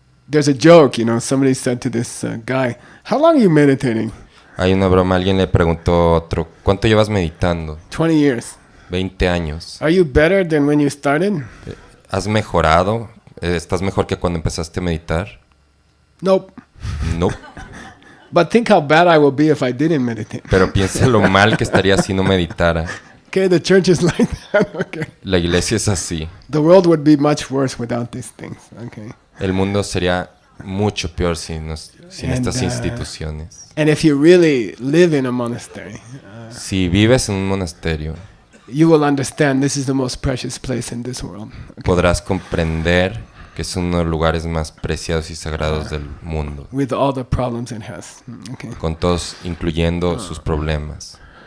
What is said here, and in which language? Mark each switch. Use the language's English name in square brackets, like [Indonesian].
[English] There's a joke, somebody said to this guy, "How long are you meditating?" [Spanish] Hay una broma, alguien le preguntó a otro, ¿cuánto llevas meditando? [English] 20 years. [Spanish] 20 años. [English] Are you better than when you started? [Spanish] ¿Has mejorado? ¿Estás mejor que cuando empezaste a meditar? [English] Nope. [Spanish] No. [English] But think how bad I would be if I didn't meditate. [Spanish] Pero piensa lo mal que estaría si no meditara. [English] Okay, the church is like that. Okay. [Spanish] La iglesia es así. [English] The world would be much worse without these things. Okay. [Spanish] El mundo sería mucho peor sin estas [English] And, [Spanish] instituciones. [English] And if you really live in a monastery, [Spanish] Si vives en un monasterio, [English] you will understand this is the most precious place in this world. Okay. [Spanish] podrás comprender que es uno de los lugares más preciados y sagrados del mundo, [English] With all the problems it has. Okay. [Spanish] con todos, incluyendo sus problemas.